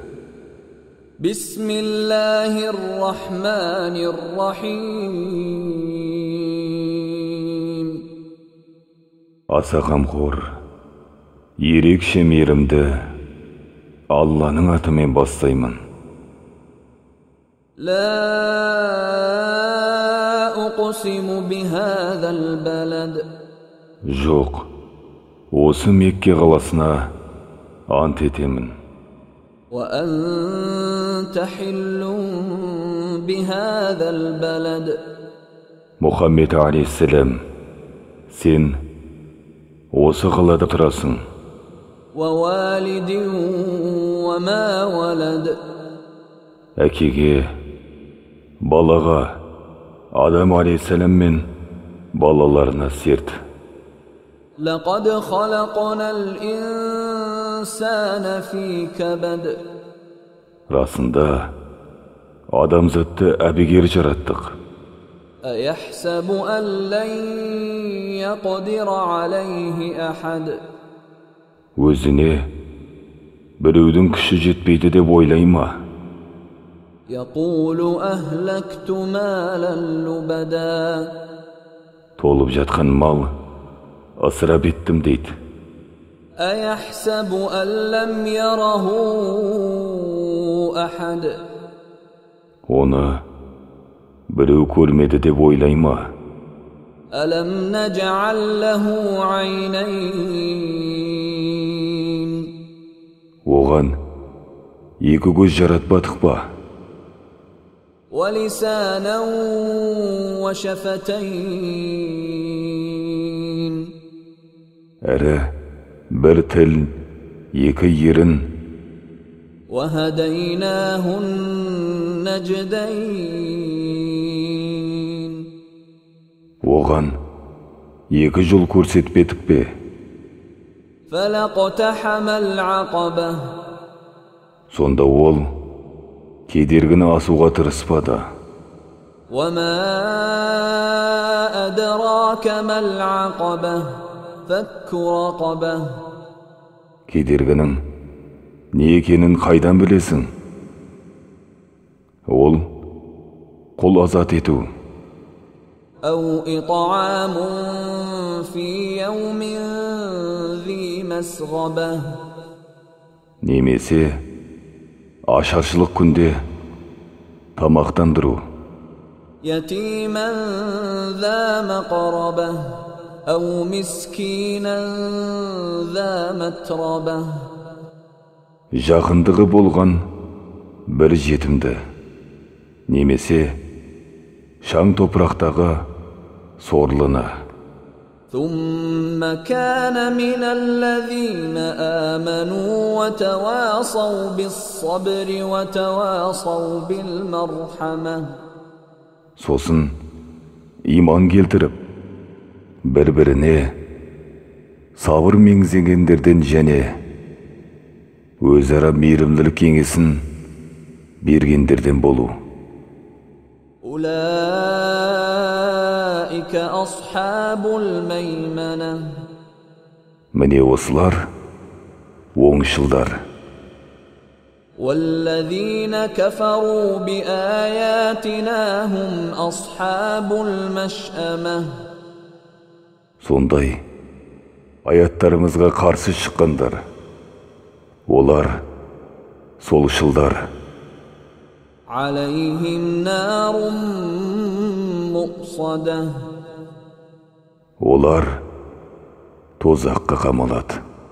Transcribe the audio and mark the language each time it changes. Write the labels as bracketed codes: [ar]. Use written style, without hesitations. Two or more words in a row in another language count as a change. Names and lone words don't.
[ar] بسم الله الرحمن الرحيم. [kk] Аса қамқор, ерекше мейірімді Алланың атымен бастаймын. [ar] لا أقسم بهذا البلد. [kk] Жоқ, осы Мекке қаласына ант етемін. [ar] وأنت حل بهذا البلد. [kk] Мұхаммед алейхиссалам, сен осы қалада тұрасың. [ar] ووالد وما ولد. [kk] Әкеге, балаға, Адам алейхиссалам мен балаларына серт. [ar] لقد خلقنا الإنسان في كبد. [kk] Расында, адамзатты әбігер жараттық. [ar] أيحسب أن لن يقدر عليه أحد. [kk] Өзіне біреудің күші жетпейді деп ойлай ма? [ar] يقول أهلكت مالا لبدا. [kk] Толып жатқан мал ысырап еттім дейді. [ar] أيحسب أن لم يره أحد. [kk] Оны біреу көрмеді деп ойлай ма? [ar] ألم نجعل له عينين. [kk] Оған екі көз жаратпадық па? [ar] ولسانا وشفتين. [kk] Әрі бір тіл, екі ерін. [ar] وهديناه النجدين. [kk] Оған екі жол көрсетпедік пе? [ar] فلاقتحم العقبة. [kk] Сонда ол кедергіні асуға тырыспады. [ar] وما أدراك ما العقبة. فك رقبة. [kk] Кедергінің не екенін қайдан білесің? Ол құл азат ету. [ar] أو إطعام في يوم ذي مسغبة. [kk] Немесе ашаршылық күнде тамақтандыру. [ar] يتيما ذا مقربة. أو مسكينا ذا متربة. [kk] Жақындығы болған бір жетімді. Немесе шаң топырақтағы сорлыны. [ar] ثم كان من الذين آمنوا وتواصوا بالصبر وتواصوا بالمرحمة. [kk] Сосын иман келтіріп, бір-біріне сабыр меңзегендерден және өзара мейірімділік кеңесін бергендерден болу. [ar] أولئك أصحاب الميمنة. [kk] Міне осылар оңшылдар. [ar] والذين كفروا بآياتنا هم أصحاب المشأمة. [kk] Сондай аяттарымызға қарсы шыққандар. Олар солшылдар. [ar] عليهم نار مؤصدة. [kk] Олар тозаққа қамалады.